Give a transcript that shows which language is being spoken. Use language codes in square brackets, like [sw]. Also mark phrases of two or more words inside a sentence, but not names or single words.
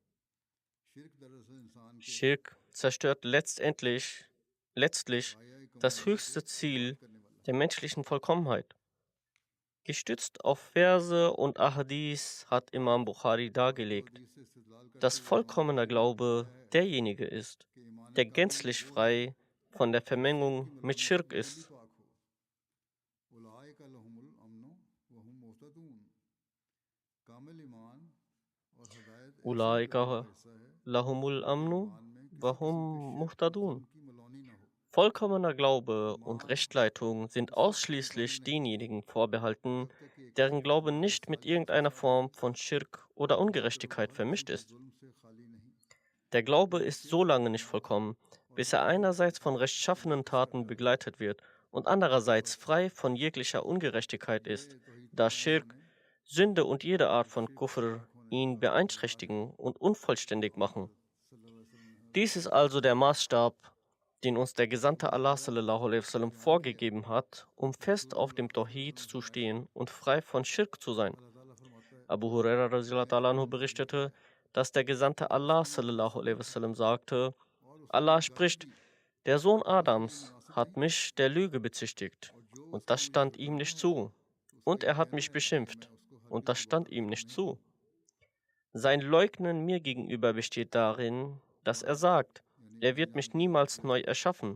[de] Schirk zerstört letztlich das höchste Ziel der menschlichen Vollkommenheit. Gestützt auf Verse und Ahadith hat Imam Bukhari dargelegt, dass vollkommener Glaube derjenige ist, der gänzlich frei von der Vermengung mit Schirk ist. [ar] أولئك لهم الأمن وهم مهتدون. [de] Vollkommener Glaube und Rechtleitung sind ausschließlich denjenigen vorbehalten, deren Glaube nicht mit irgendeiner Form von Schirk oder Ungerechtigkeit vermischt ist. Der Glaube ist so lange nicht vollkommen, bis er einerseits von rechtschaffenen Taten begleitet wird und andererseits frei von jeglicher Ungerechtigkeit ist, da Schirk, Sünde und jede Art von Kufr ihn beeinträchtigen und unvollständig machen. Dies ist also der Maßstab, den uns der Gesandte Allah [ar] صلى الله عليه وسلم [de] vorgegeben hat, um fest auf dem Tawhid zu stehen und frei von Schirk zu sein. Abu Huraira [ar] رضي الله عنه [de] berichtete, dass der Gesandte Allah [ar] صلى الله عليه وسلم [de] sagte: Allah spricht, der Sohn Adams hat mich der Lüge bezichtigt und das stand ihm nicht zu. Und er hat mich beschimpft und das stand ihm nicht zu. Sein Leugnen mir gegenüber besteht darin, dass er sagt, er wird mich niemals neu erschaffen.